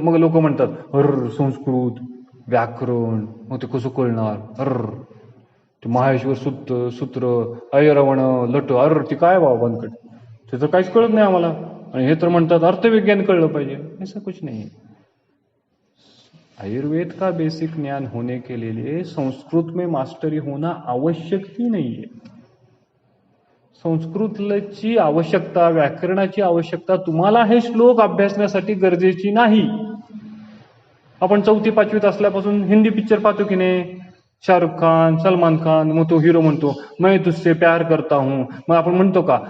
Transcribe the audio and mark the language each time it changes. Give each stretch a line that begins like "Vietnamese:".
Marathi: मग लोक म्हणतात संस्कृत व्याकरण, मग ते कसं कळणार? ते माहेश्वर सूत्र अयरवण लट, ती काय बाबा बनकट, त्याचं काहीच कळत नाही आम्हाला. आणि हे तर म्हणतात अर्थविज्ञान कळलं पाहिजे.
Hindi: ऐसा कुछ नहीं. आयुर्वेद का बेसिक ज्ञान होने के लिए संस्कृत में मास्टरी होना आवश्यक ही नहीं है.
Marathi: संस्कृतची आवश्यकता, व्याकरणाची आवश्यकता तुम्हाला हे श्लोक अभ्यासण्यासाठी गरजेची नाही. आपण 4वी 5वीत असल्यापासून हिंदी पिक्चर पाहतो की नाही? शाहरुख खान, सलमान खान, मग तो हिरो म्हणतो
Hindi: मैं तुझसे प्यार करता हूं.
Marathi: मग आपण म्हणतो का?